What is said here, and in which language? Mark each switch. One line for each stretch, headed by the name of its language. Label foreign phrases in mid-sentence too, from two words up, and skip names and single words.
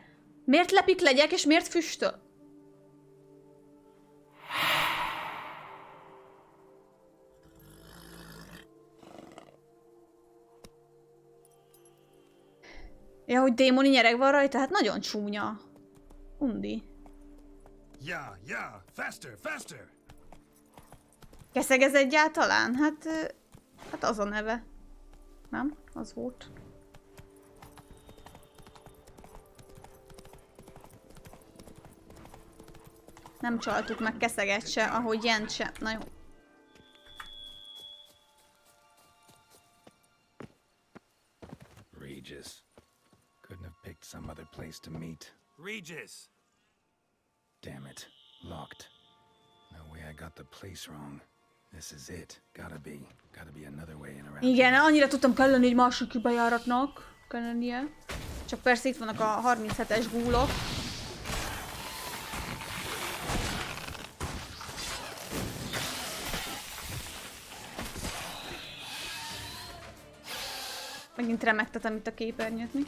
Hungarian: Miért lepik legyek, és miért füstöl? Ja, hogy démoni nyereg van rajta? Hát nagyon csúnya. Undi.
English: Yeah, faster, faster!
Hungarian: Keszeg ez egyáltalán? Hát az a neve. Nem? Az volt. Nem csaltuk meg keszeget se, ahogy Jent se. Na jó.
English: Regis. Couldn't have picked some other place to meet. Regis! Damn it. Locked. No way I got the place wrong. This is it. Gotta be another way in around.
Hungarian: Igen, annyira tudtam, kell lenni egy másik bejáratnak. Kell lennie. Csak persze itt vannak a 37-es gúlok. Megint remegtetem itt a képernyőt, mi?